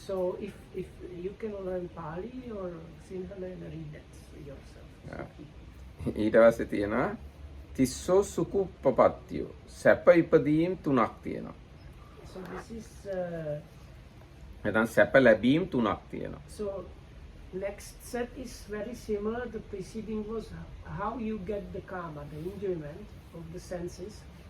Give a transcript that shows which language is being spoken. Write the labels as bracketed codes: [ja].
[en] So if you can learn Pali or Sinhala and read that yourself. [si] ඊට පස්සේ තියෙනවා තිස්සෝ සුකුප්පපත්තියෝ සැප ඉපදීම් තුනක් තියෙනවා. [en] So this is [si] නැත්නම් සැප ලැබීම් තුනක් තියෙනවා. [en] so next set is very similar. The preceding was how you get the karma, the enjoyment of the senses.